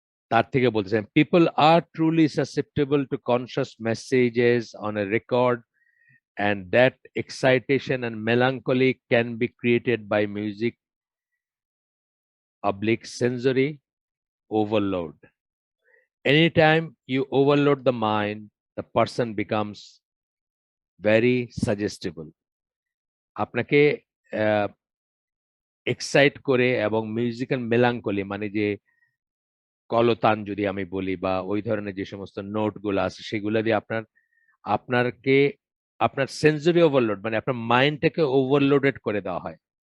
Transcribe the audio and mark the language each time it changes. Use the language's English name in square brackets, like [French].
[Bangla] তার থেকে বলতেছেন, [English] People are truly susceptible to conscious messages on a record, and that excitation and melancholy can be created by music oblique sensory overload. Anytime you overload the mind, the person becomes very suggestible. [Bangla] আপনাকে excite করে এবং musical মেলাঙ্কলি, মানে যে কলতান যদি আমি বলি, বা ওই ধরনের যে সমস্ত নোট গুলো আছে সেগুলো দিয়ে আপনার আপনাকে আপনার সেন্সরি ওভারলোড মানে আপনার মাইন্ডটাকে ওভারলোডেড করে দেওয়া হয়।